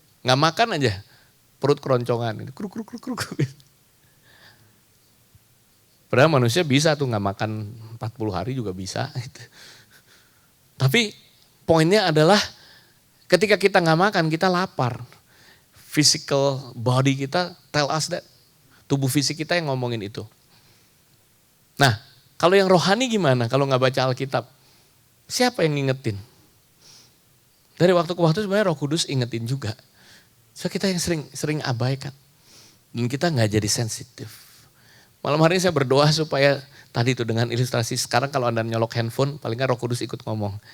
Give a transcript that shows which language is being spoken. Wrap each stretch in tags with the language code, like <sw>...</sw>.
<id>Nggak makan aja, perut keroncongan. Kruk, kruk, kruk, kruk. Padahal manusia bisa tuh nggak makan 40 hari juga bisa. Tapi poinnya adalah ketika kita nggak makan, kita lapar.</id> <en>Physical body</en> <id>kita</id> <en>tell us that.</en> <id>Tubuh fisik kita yang ngomongin itu. Nah, kalau yang rohani gimana? Kalau nggak baca Alkitab, siapa yang ngingetin? Dari waktu ke waktu sebenarnya Roh Kudus ingetin juga. So kita yang sering abaikan. Dan kita nggak jadi sensitif. Malam hari ini saya berdoa supaya tadi itu dengan ilustrasi, sekarang kalau Anda nyolok handphone, paling nggak Roh Kudus ikut ngomong.</id>